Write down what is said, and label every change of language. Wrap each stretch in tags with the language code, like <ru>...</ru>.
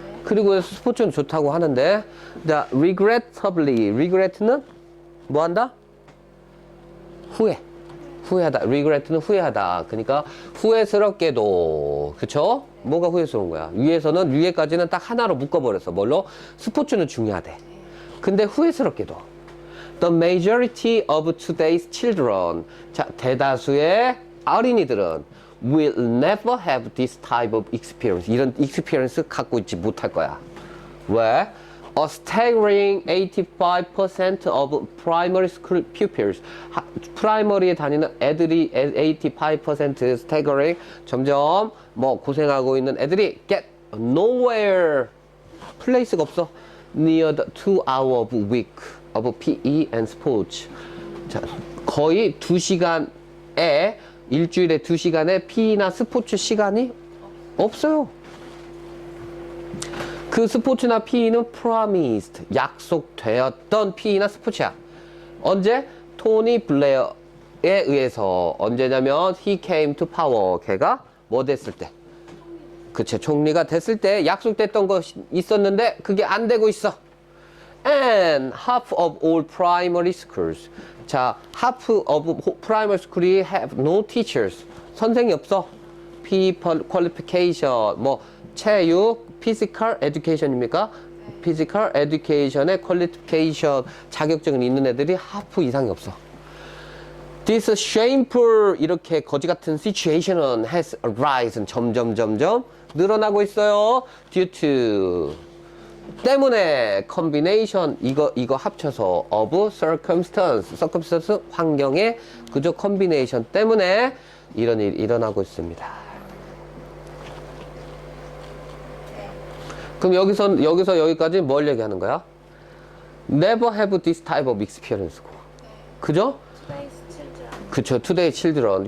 <ko>그리고 스포츠는 좋다고 하는데, 자, regrettably. regret는 뭐 한다? 후회하다. regret는 후회하다. 그러니까 후회스럽게도, 그쵸? 뭐가 후회스러운 거야? 위에까지는 딱 하나로 묶어버렸어. 뭘로? 스포츠는 중요하대. 근데 후회스럽게도</ko> <en>the majority of today's children,</en> <ko>자, 대다수의 어린이들은</ko> <en>will never have this type of experience.</en> <ko>이런 experience 갖고 있지 못할 거야. 왜?</ko> <en>A staggering 85% of primary school pupils.</en> <ko>프라이머리에 다니는 애들이 85% staggering, 점점 뭐 고생하고 있는 애들이</ko> <en>get nowhere.</en> <ko>플레이스가 없어.</ko> <en>near the 2 hour of week of PE and sports.</en> <ko>자, 거의 2시간에 일주일에 2시간에 PE나 스포츠 시간이 없어요. 그 스포츠나 PE는 promised, 약속되었던 PE나 스포츠야. 언제? 토니 블레어에 의해서.</ko> <en>언제냐면 he came to power.</en> <ko>걔가 뭐 됐을 때? 그치, 총리가 됐을 때 약속됐던 거 있었는데 그게 안 되고 있어.</ko> <en>And half of all primary schools. 자, half of primary school이 have no teachers.</en> <ko>선생이 없어. P qualification, 뭐 체육, physical education입니까? physical education의 qualification, 자격증이 있는 애들이 half 이상이 없어. This shameful, 이렇게 거지 같은 situation은</ko> <en>has arisen,</en> <ko>점점 늘어나고 있어요. Due to, 때문에, combination, 이거 합쳐서 of circumstance, 환경의 그저 combination 때문에 이런 일이 일어나고 있습니다. 그럼 여기서 여기까지 뭘 얘기하는 거야?</ko> <en>Never have this type of experience고.</en> <ko>그죠?</ko> <en>Today's children. 그쵸, today children.</en>